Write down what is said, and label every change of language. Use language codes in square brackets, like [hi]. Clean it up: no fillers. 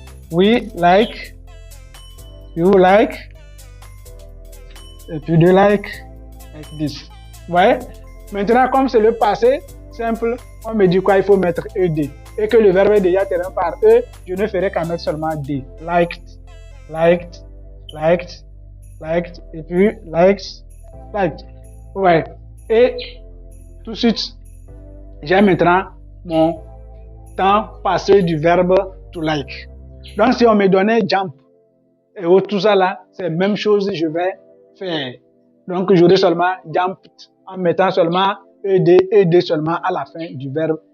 [en] We like. You like. [fr] Et puis [en] they like this. [fr] Ouais. Maintenant, comme c'est le passé simple, on me dit quoi? Il faut mettre ED. Et que le verbe est déjà terminé par E, je ne ferai qu'à mettre seulement D. [en] Liked, liked, liked, liked, [fr] et puis [en] liked, liked. [fr] Ouais. Et tout de suite, j'ai maintenant mon temps passé du verbe to like. Donc, si on me donnait jump et tout ça là, c'est la même chose que je vais faire. Donc, j'aurai seulement jumped en mettant seulement ED seulement à la fin du verbe.